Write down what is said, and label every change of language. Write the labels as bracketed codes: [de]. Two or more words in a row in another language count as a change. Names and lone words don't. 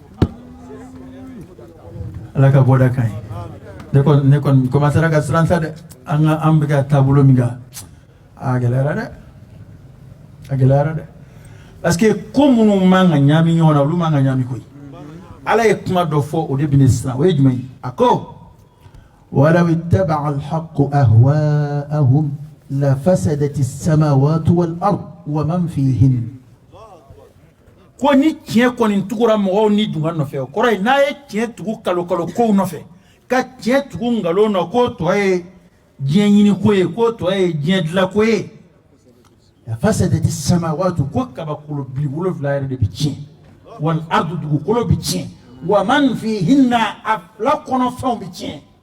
[bm] ala ka bɔda kan ye ne kɔni commencera ka siran sa dɛ an bɛ ka taabolo min kan a gɛlɛyara dɛ [fr] parce que [bm] ko minnu man ka ɲaami ɲɔgɔn na olu man ka ɲaami koyi ala ye kuma dɔ fɔ o de bɛ ne siran o ye jumɛn ye a ko ولو [ar] اتبع الحق أهواءهم لفسدت السماوات والأرض ومن فيهن [bm] ko ni tiɲɛ kɔni tugura mɔgɔw ni dunga nɔfɛ o kɔrɔ ye n'a ye tiɲɛ tugu kalo kow nɔfɛ ka tiɲɛ tugu nkalon na k'o tɔ ye diɲɛ ɲini ko ye k'o tɔ ye diɲɛ dilan ko ye [ar] فسدت السماوات [bm] ko kabakolo bi wolonfila yɛrɛ de bi tiɲɛ [ar] والأرض [bm] dugukolo bi tiɲɛ [ar] ومن فيهن [bm] a fila kɔnɔfɛnw bi tiɲɛ